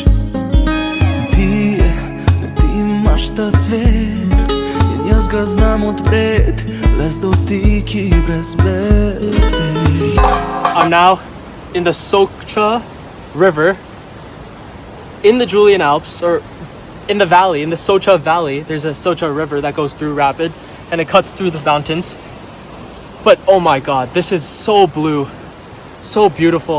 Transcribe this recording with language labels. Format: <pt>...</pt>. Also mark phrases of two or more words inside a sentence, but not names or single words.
<sl>Ti imaš ta cvet, jer jaz ga znam odpret, le z dotiki brez besed.</sl> <en>I'm now in the Socha River in the Julian Alps, or in the valley, in the Socha Valley. There's a Socha River that goes through rapids and it cuts through the mountains. But oh my god, this is so blue, so beautiful.</en>